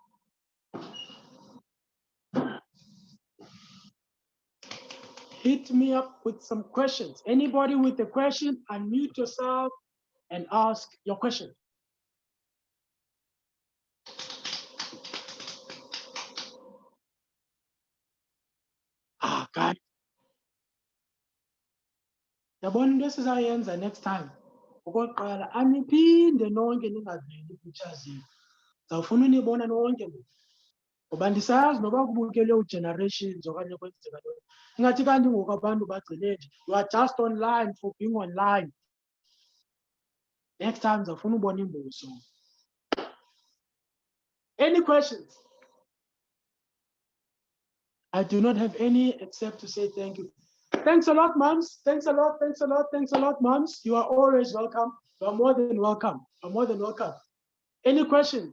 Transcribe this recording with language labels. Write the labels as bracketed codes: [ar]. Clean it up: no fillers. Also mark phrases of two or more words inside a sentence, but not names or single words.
[en] Hit me up with some questions. Anybody with a question, unmute yourself and ask your question. Guys. [xh] Yabona into esizayenza [en] next time. [xh] Okokuqala aniphinde nonke ningaveli pictures yenu. Zawufuna unibona nonke ngoba ndisayazi noba kubukele ugenerations okanye kwenzeka ntoni. Ingathi kanti ngoku abantu bagcine nje. [en] You are just online for being online. [xh] Next time zawufuna ubona imbuso. [en] Any questions? I do not have any except to say thank you. Thanks a lot, moms. Thanks a lot, moms. You are always welcome. You are more than welcome. You are more than welcome. Any questions?